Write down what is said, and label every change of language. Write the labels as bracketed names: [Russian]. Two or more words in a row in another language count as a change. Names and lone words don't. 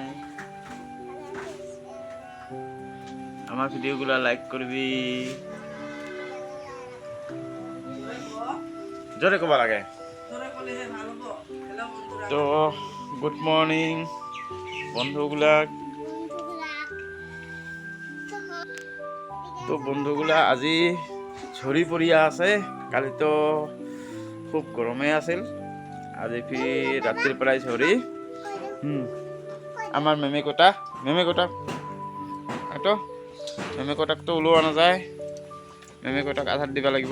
[Bangla] আমার ভিডিওগুলো লাইক করবি, জোরে কবা লাগে। তো [English] good morning [Bangla] বন্ধুগুলা। [Assamese] তো বন্ধুগুলা আজি ঝৰি পৰিয়া আছে। কালি তো খুব গৰমে আছিল, আজি ৰাতিৰ পৰাই ঝৰি। আমাৰ মেমেকটা এইটো মেমেকটাকতো ওলোৱা নাযায়, মেমেকটাক আধাৰ দিব লাগিব।